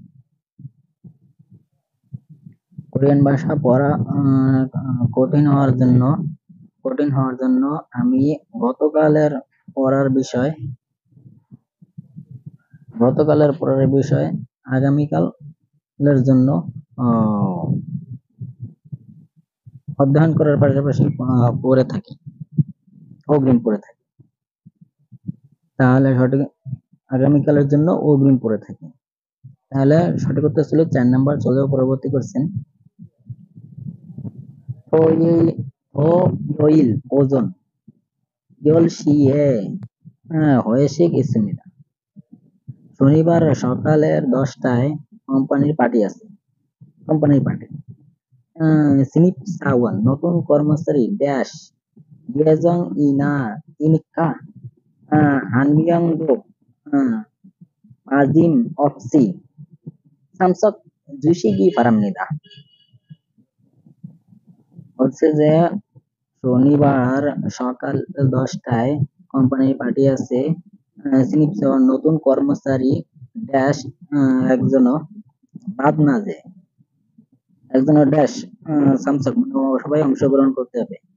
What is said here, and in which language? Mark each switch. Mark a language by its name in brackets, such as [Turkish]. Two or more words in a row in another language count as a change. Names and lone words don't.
[Bangla] কোরিয়ান ভাষা পড়া কঠিন হওয়ার জন্য আমি গতকালের পড়ার বিষয় আগামীকালের জন্য অধ্যয়ন করার পাশাপাশি পড়ে থাকি, অগ্রিম পড়ে থাকি। তাহলে সঠিক আগামীকালের জন্য অগ্রিম পড়ে থাকি। তাহলে সঠিক উত্তর ছিল 4 নাম্বার। চলে পরবর্তী কোশ্চেন। [Korean] 토요일 오전 10시에 회식 있습니다. [Bangla] শনিবার সকালের 10টায় কোম্পানির পার্টি আছে। [Korean] 신입사원 [Bangla] নতুন কর্মচারী ড্যাশ [Korean] 예정이니까 한명도 빠짐없이 참석 주시기 바랍니다. [Bangla] হচ্ছে যে শনিবার সকাল 10টায় কোম্পানির পার্টি আছে, সিনিয়র নতুন কর্মচারী ড্যাশ একজনও বাদ না যায়, একজনের ড্যাশ সামসাক সবাই অংশগ্রহণ করতে হবে।